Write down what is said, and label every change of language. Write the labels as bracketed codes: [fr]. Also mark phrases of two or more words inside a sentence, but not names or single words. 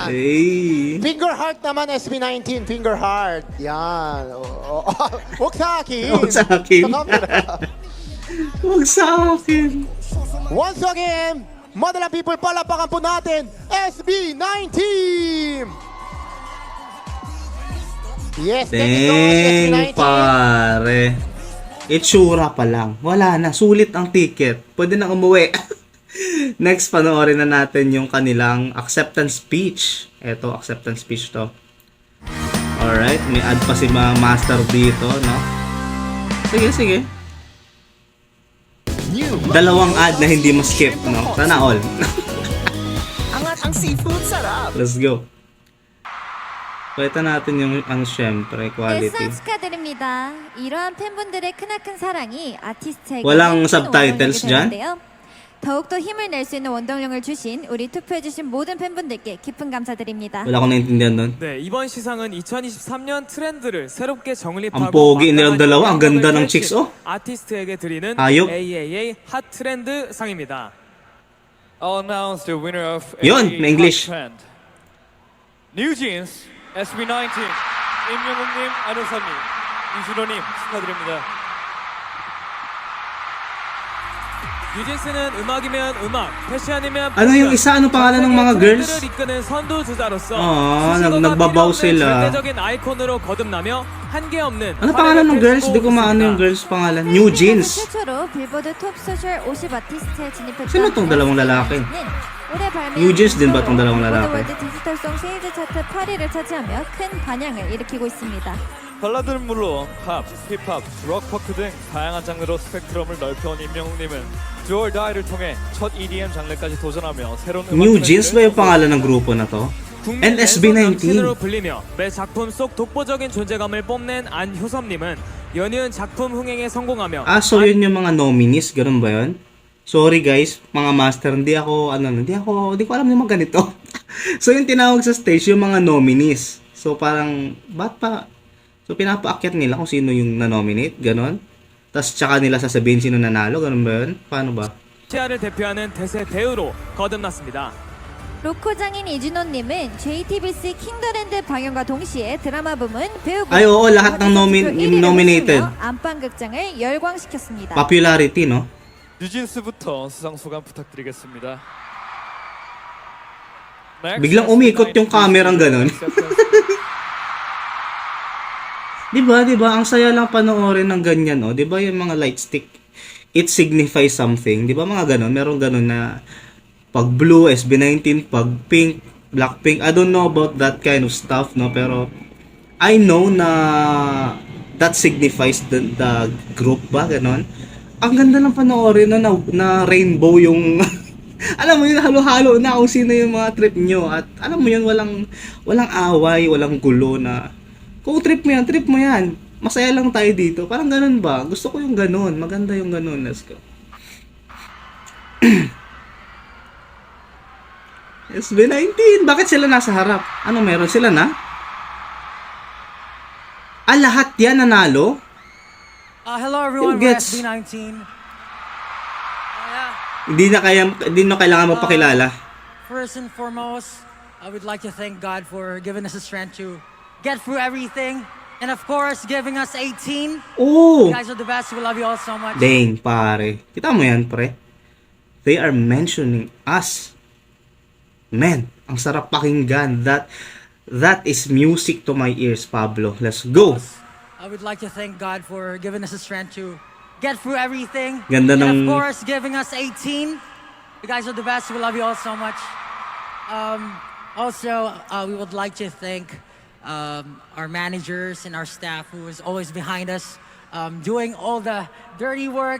[en] Hey. Finger heart [tl] naman, SB19. [en] Finger heart. [tl] Yan. Huwag sa akin. Huwag sa akin. Sa camera. Huwag sa akin. [en] Once again, [tl] madalang people, palapakan po natin, SB19! [en] Yes, thank you so much, Dang, SB19. [tl] pare. Itsura pa lang. Wala na. Sulit ang ticket. Pwede na umuwi. Next, panoorin na natin yung kanilang [en] acceptance speech. [tl] Eto, [en] acceptance speech [tl] to. Alright, may add pa si mga master dito, no? Sige. Dalawang ad na hindi ma-skip, no? Sana all. Ang ang seafood sarap. [en] Let's go. [tl] Pakita natin yung syempre quality. [ko] 일상 축하드립니다. 이러한 팬분들의 크나큰 사랑이 아티스트에게 [tl] walang [ko] 큰 [en] subtitles [ko] 원동력이 [tl] dyan? [ko] 되는데요. 더욱더 힘을 낼 수 있는 원동력을 주신 우리 투표해주신 모든 팬분들께 깊은 감사드립니다. [tl] Wala akong naintindihan doon. [ko] 네, 이번 시상은 2023년 트렌드를 새롭게 정립하고 [tl] Ang pogi nilang [ko] 완강한 [tl] dalawa, ang ganda ng [ko] 영광을 [tl] chicks, oh. [ko] 아티스트에게 드리는 [tl] Ayop. [ko] AAA 핫 트렌드 상입니다. [en] I'll announce the winner of [tl] Yun, AA may English. [ko] Hot Trend. New Jeans SB19 임영웅님, 안우사님, 이준호님 축하드립니다. 뉴진스는 음악이면 음악, 패션이면 [tl] Ano yung isa? Ano pangalan ng mga girls? [ko] 트렌드를 이끄는 선두주자로서 [tl] Ah, [ko] 수식어가 [tl] nagbabaw [ko] 필요 없는 [tl] sila. [ko] 절대적인 아이콘으로 거듭나며 한계 없는 [tl] Ano pangalan ng [ko] 화려한 [tl] girls? Di ko maano yung [ko] 있습니다. [tl] girls pangalan. New Jeans. [ko] 최초로 빌보드 톱 소셜 50 아티스트에 진입했던 [tl] Sino tong dalawang lalaki? [ko] 올해 발매한 [tl] New Jeans din ba tong dalawang [ko] 빌보드 [tl] lalaki? [ko] 월드 디지털송 세일즈 차트 8위를 차지하며 큰 반향을 일으키고 있습니다. 발라드는 물론 팝, 힙합, 록퍼크 등 다양한 장르로 스펙트럼을 넓혀온 임영웅님은 Do or Die를 통해 첫 EDM 장르까지 도전하며 새로운 [tl] New Jeans ba yung pangalan ng grupo na to? [ko] 국민 [tl] NSB19. [ko] 랜선 남친으로 불리며 매 작품 속 독보적인 존재감을 뽐낸 안효섭님은 연이은 작품 흥행에 성공하며 [tl] Ah, so yun yung mga nominees, ganun ba yun? [en] Sorry guys, [tl] mga master, hindi ko alam yung mga ganito. So yung tinawag sa stage, yung mga nominees. So parang, So pinapaakyat nila kung sino yung na-nominate, ganun. Tapos tsaka nila sasabihin sino nanalo, ganun ba yun? Paano ba? [ko] 아시아를 대표하는 대세 배우로 거듭났습니다. 로코 장인 이준호님은 JTBC 킹더랜드 방영과 동시에 드라마 부문 배우고 [tl] Ay, oo, lahat ng nominated. [ko] 안방극장을 열광시켰습니다. [tl] Popularity, no? [ko] 뉴진스부터 수상 소감 부탁드리겠습니다. [tl] Biglang umikot yung kamerang ganun. Diba? Ang saya lang panoorin ng ganyan, oh. Diba yung mga light stick? [en] It signifies something. [tl] Diba mga ganun? Meron ganun na pag blue, SB19, pag pink, Blackpink. [en] I don't know about that kind of stuff, no? Pero I know na that signifies the group ba? [tl] Ganun. Ang ganda lang panoorin na rainbow yung alam mo yun, halo-halo na kung sino yung mga trip nyo. At alam mo yun, walang away, walang gulo na kung trip mo yan. Masaya lang tayo dito. Parang ganun ba? Gusto ko yung ganun. Maganda yung ganun. Let's go. SB19. Bakit sila nasa harap? Ano meron sila na? Lahat yan nanalo? [en] Hello everyone, [tl] Yung [en] we're [tl] gets. [en] SB19. [tl] Hindi na kailangan magpakilala. [en] First and foremost, I would like to thank God for giving us the strength to get through everything. And of course, giving us 18. Oh! You guys are the best. We love you all so much. Dang, [tl] pare. Kita mo yan, pre? [en] They are mentioning us. [tl] Man, ang sarap pakinggan. [en] That is music to my ears, Pablo. Let's go! I would like to thank God for giving us the strength to get through everything. [tl] Ganda [en] and [tl] ng- [en] of course, giving us 18. You guys are the best. We love you all so much. Also, we would like to thank our managers and our staff who is always behind us, doing all the dirty work,